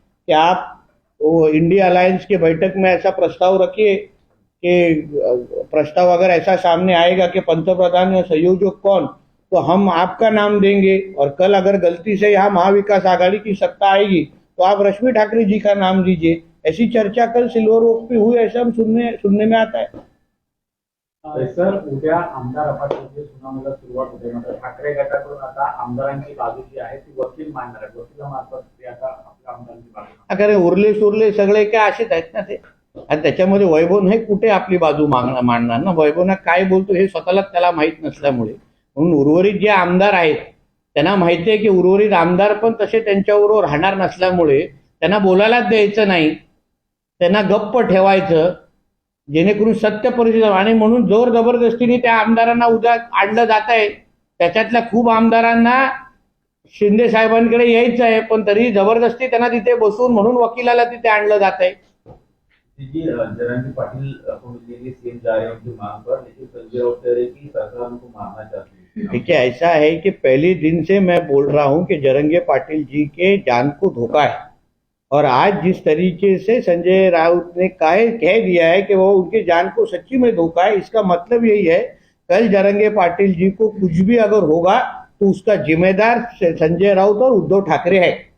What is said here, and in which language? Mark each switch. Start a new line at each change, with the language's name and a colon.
Hindi: कि आप वो इंडिया अलायंस के बैठक में ऐसा प्रस्ताव रखिए कि प्रस्ताव अगर ऐसा सामने आएगा कि पंतप्रधान या संयोजक कौन, तो हम आपका नाम देंगे, और कल अगर गलती से यहाँ महाविकास आघाड़ी की सत्ता आएगी तो आप रश्मि ठाकरे जी का नाम दीजिए। ऐसी चर्चा कल सिल्वर ओक पे हुई, ऐसा हम सुनने में आता है।
Marathi: सर, उद्या आमदार अपार्टमेंटची सुनावणीला सुरुवात होते. मात्र ठाकरे गटाकडून आता आमदारांची बाजू जी आहे ती वकील मांडणार आहे. वकिलामार्फत ते आता आपल्या आमदारांची बाजू अगर उरले सुरले सगळे काय असेच आहेत ना ते, आणि त्याच्यामध्ये वैभव नाही कुठे आपली बाजू मांडणार ना. वैभवना काय बोलतो हे स्वतःला त्याला माहीत नसल्यामुळे, म्हणून उर्वरित जे आमदार आहेत त्यांना माहिती आहे की उर्वरित आमदार पण तसे त्यांच्याबरोबर राहणार नसल्यामुळे त्यांना बोलायलाच द्यायचं नाही, त्यांना गप्प ठेवायचं, जेणेकरून सत्य परिस्थिती. आणि म्हणून जोर जबरदस्तीने त्या आमदारांना उद्या आणलं जात आहे. त्याच्यातल्या खूप आमदारांना शिंदे साहेबांकडे यायचं आहे, पण तरी जबरदस्ती त्यांना तिथे बसून म्हणून वकिलाला तिथे आणलं जात आहे.
Hindi: जी जरांगी पाटिल को मिलेंगे सीएम जा रहे हैं उनकी मांग पर, लेकिन संजय राउत कह रहे हैं कि सरकार उनको मारना चाहती है। देखिए, ऐसा है कि पहले दिन से मैं बोल रहा हूं कि जरंगे पाटिल जी के जान को धोखा है, और आज जिस तरीके से संजय राउत ने कह दिया है कि वो उनके जान को सच्ची में धोखा है, इसका मतलब यही है कल जरंगे पाटिल जी को कुछ भी अगर होगा तो उसका जिम्मेदार संजय राउत और उद्धव ठाकरे है।